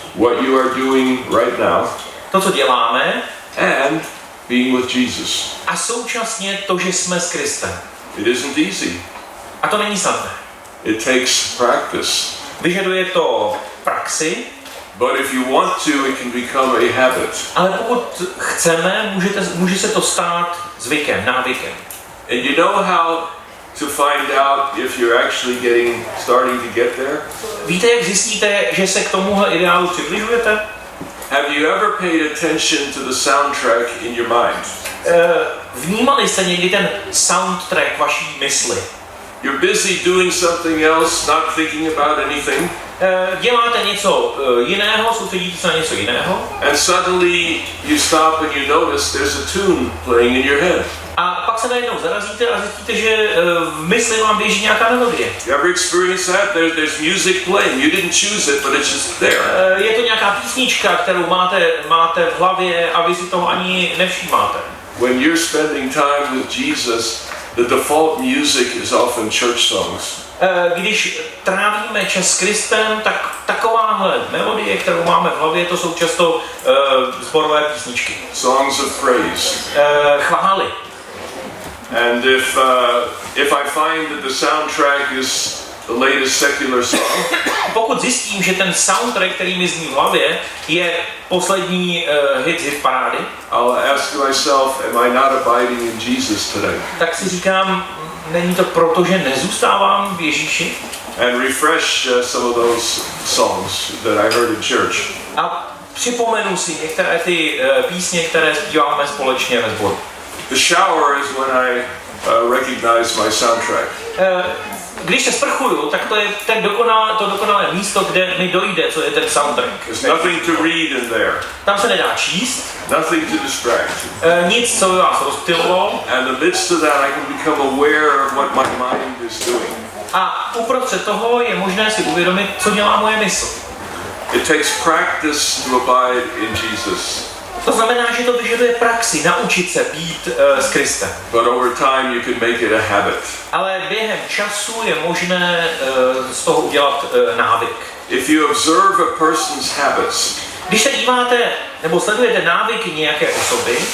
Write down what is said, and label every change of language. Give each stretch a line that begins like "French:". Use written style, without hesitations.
English: What you are doing right now
Czech: To, co děláme,
English: and being with Jesus.
Czech: a současně to, že jsme s Kristem.
English: It isn't easy.
Czech: A to není snadné.
English: It takes practice.
Czech: Vyžaduje to praxi,
English: But if you want to, it can become a habit.
Czech: ale pokud chceme, může se to stát zvykem, návykem.
English: And you know how to find out if you're actually starting to get there?
Czech: Víte, jak zjistíte, že se k tomuhle ideálu přibližujete?
English: Have you ever paid attention to the soundtrack in your mind?
Czech: Vnímali jste někdy ten soundtrack vaší mysli?
English: You're busy doing something else, not thinking about anything.
Czech: Děláte něco jiného, soustředíte se na něco jiného.
English: And suddenly you stop and you notice there's a tune playing in your head.
Czech: A pak se najednou zarazíte a zjistíte, že v mysli vám běží nějaká melodie.
English: You ever experience that? There's music playing. You didn't choose it, but it's just there.
Czech: Je to nějaká písnička, kterou máte v hlavě a vy si toho ani nevšímáte.
English: When you're spending time with Jesus, the default music is often church songs.
Czech: Když trávíme čas s Kristem, tak takováhle melodie, kterou máme v hlavě, to jsou často sborové písničky.
English: Songs of praise.
Czech: Chvály.
English: And if I find that the soundtrack is the latest secular song,
Czech: pokud zjistím, že ten soundtrack, který mi zní v hlavě, je poslední hit parády,
English: I'll ask myself, am I not abiding in Jesus today?
Czech: tak si říkám, není to proto, že nezůstávám v Ježíši?
English: And refresh some of those songs that I heard in church.
Czech: A připomenu si některé ty písně, které zpíváme společně ve sboru.
English: The shower is when I recognize my soundtrack.
Czech: Když se sprchuju, tak to je to dokonalé místo, kde mi dojde, co je ten soundtrack.
English: There's nothing to read in there.
Czech: Tam se nedá číst.
English: Nothing to distract.
Czech: Nic, co by vás rozptylovalo.
English: And in the midst of that, I can become aware of what my mind is doing.
Czech: A uprostřed toho je možné si uvědomit, co dělá moje mysl.
English: It takes practice to abide in Jesus.
Czech: To znamená, že to vyžaduje praxi, naučit se být s Kristem.
English: But over time, you can make it a habit.
Czech: Ale během času je možné z toho udělat návyk.
English: If you observe a person's habits,
Czech: Když se díváte nebo sledujete návyky nějaké osoby,